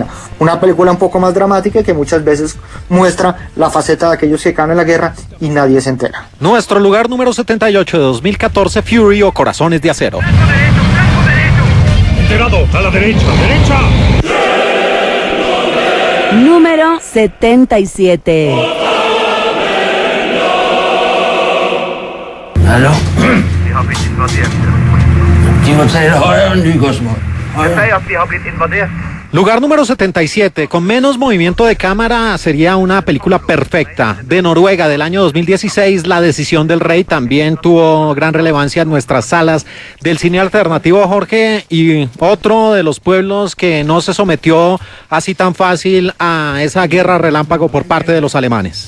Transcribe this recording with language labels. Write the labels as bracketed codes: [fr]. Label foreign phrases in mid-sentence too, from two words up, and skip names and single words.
[es] Una película un poco más dramática que muchas veces muestra la faceta de aquellos que caen en la guerra y nadie se entera. Nuestro lugar número 78 de 2014, Fury o Corazones de Acero. Enterado, a la derecha, derecha. Número 77. [no] Hallo? De har blitt invadert. De må tage højre, Nygårdsmål. Jeg sier at de har blitt invadert. [es] Lugar número 77, con menos movimiento de cámara, sería una película perfecta. De Noruega, del año 2016, La Decisión del Rey, también tuvo gran relevancia en nuestras salas del cine alternativo, Jorge, y otro de los pueblos que no se sometió así tan fácil a esa guerra relámpago por parte de los alemanes.